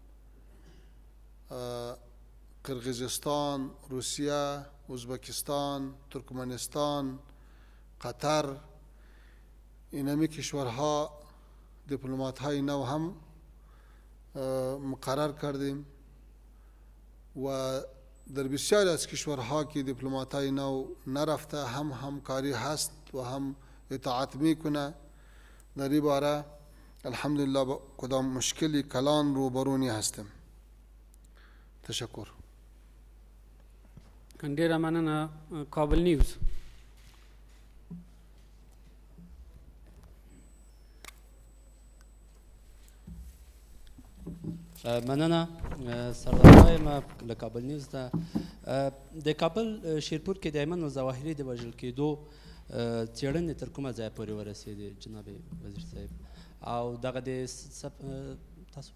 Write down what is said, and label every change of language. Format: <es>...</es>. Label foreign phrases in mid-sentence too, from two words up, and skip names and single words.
<fa>قرقیزستان، روسیه، ازبکستان، ترکمنستان، قطر، اینمی کشورها دیپلمات های نو هم مقرر کردیم و در بسیاری از کشورها که دیپلمات های نو نرفته هم همکاری هست و هم اطاعت میکنه. در این باره الحمدلله با کدام مشکلی کلان روبرونی هستیم. تشکر.</fa> <ps>ډیره مننه. کابل نیوز. مننه. سردار ما له کابل نیوز ته د کابل شیرپور کې د ایمن الظواهري د وژل کېدو څېړنې تر کومه ځایه پورې ورسېدې جناب وزیر صاحب او دغه د تاسو</ps>